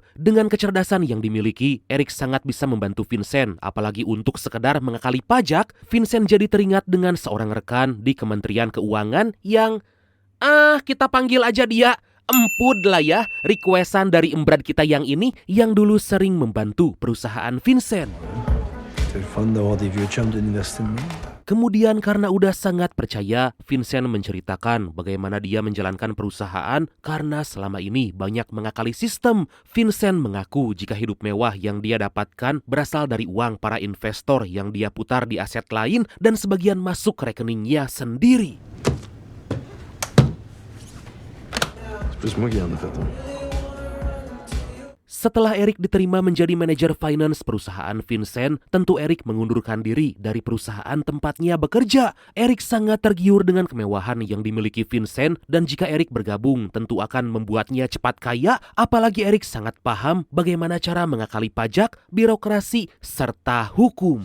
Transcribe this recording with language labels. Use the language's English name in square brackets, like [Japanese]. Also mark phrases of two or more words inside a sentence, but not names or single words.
[Indonesian] Dengan kecerdasan yang dimiliki, Eric sangat bisa membantu Vincent, apalagi untuk sekedar mengakali pajak. Vincent jadi teringat dengan seorang rekan di Kementerian Keuangan yang, kita panggil aja dia Empud lah ya, requestan dari embrad kita yang ini yang dulu sering membantu perusahaan Vincent. [French] C'est le fun d'avoir des vieux chums de l'université de Londres. [Indonesian] Kemudian karena udah sangat percaya, Vincent menceritakan bagaimana dia menjalankan perusahaan karena selama ini banyak mengakali sistem. Vincent mengaku jika hidup mewah yang dia dapatkan berasal dari uang para investor yang dia putar di aset lain dan sebagian masuk ke rekeningnya sendiri. [French] C'est plus moi qui en ai fait un. [Indonesian] Setelah Eric diterima menjadi manajer finance perusahaan Vincent, tentu Eric mengundurkan diri dari perusahaan tempatnya bekerja. Eric sangat tergiur dengan kemewahan yang dimiliki Vincent dan jika Eric bergabung tentu akan membuatnya cepat kaya, apalagi Eric sangat paham bagaimana cara mengakali pajak, birokrasi, serta hukum.